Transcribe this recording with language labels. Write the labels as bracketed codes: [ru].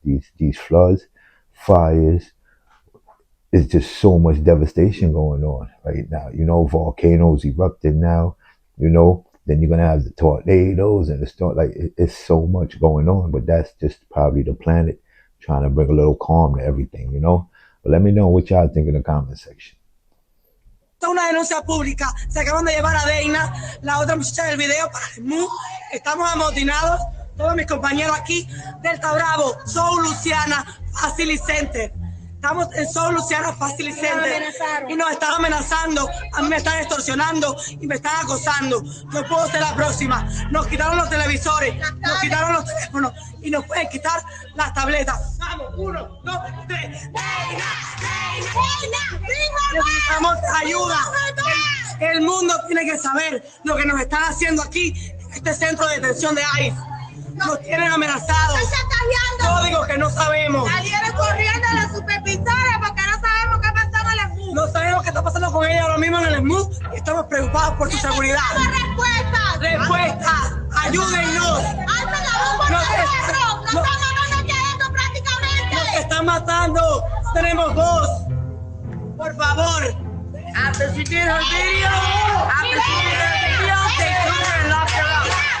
[en] These floods, fires, it's just so much devastation going on right now. You know, volcanoes erupting now, you know, then you're going to have the tornadoes and the storm. Like, it's so much going on, but that's just probably the planet trying to bring a little calm to everything, you know. But let me know what y'all think in the comment section. [es] Una denuncia pública. Se acaban de llevar a Deina, la otra muchacha del video, para el MU. Estamos amotinados, todos mis compañeros aquí del Tabravo, Soul Luciana Facility Center. Estamos en Soul Luciana Facility Center y nos están amenazando, a mí me están extorsionando y me están acosando. Yo puedo ser la próxima. Nos quitaron los televisores, nos quitaron los teléfonos y nos pueden quitar las tabletas. Vamos, 1, 2, 3. Necesitamos ayuda. El mundo tiene que saber lo que nos están haciendo aquí en este centro de detención de ICE. Nos tienen amenazados. Códigos que no sabemos. Salieron corriendo a la supervisora porque no sabemos qué pasó en el SMU. No sabemos qué está pasando con ella ahora mismo en el SMU y estamos preocupados por su seguridad. ¡Respuestas! ¡Respuestas! ¡Ayúdennos! ¡Alza la voz por nosotros! ¡Nos están mandando aquí adentro prácticamente! ¡Nos están matando! ¡Tenemos voz! ¡Por favor! [en] After she did her video, they took her and locked her up.